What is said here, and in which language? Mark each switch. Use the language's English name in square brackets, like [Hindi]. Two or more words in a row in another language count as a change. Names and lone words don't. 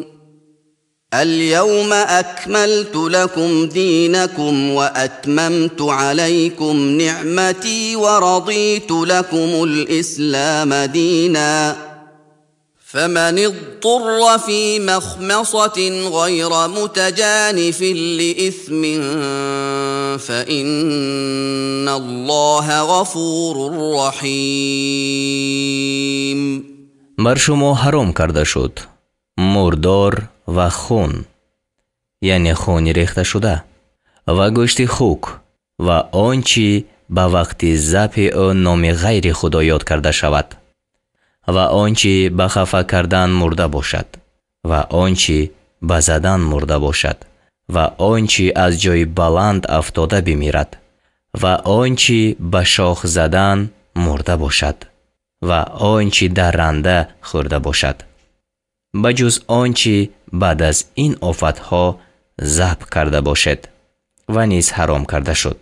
[Arabic] اليوم أكملت لكم دينكم وأتممت عليكم نعمتي ورضيت لكم الإسلام دينا فمن اضطر في مخمصة غير متجانف لإثم فإن الله غفور رحيم. [Tajik] бар шумо ҳаром карда шуд мурдор ва хун, яъне хуни рехташуда ва гӯшти хук ва он чӣ ба вақти забҳи ӯ номи ғайри худо ёд карда шавад ва он чӣ ба хафа кардан мурда бошад ва он чӣ ба задан мурда бошад ва он чӣ аз ҷои баланд афтода бимирад ва он чӣ ба шох задан мурда бошад ва он чӣ дар ранда хӯрда бошад, ба ҷуз он чӣ баъд аз ин офатҳо забҳ карда бошед ва низ ҳаром карда шуд.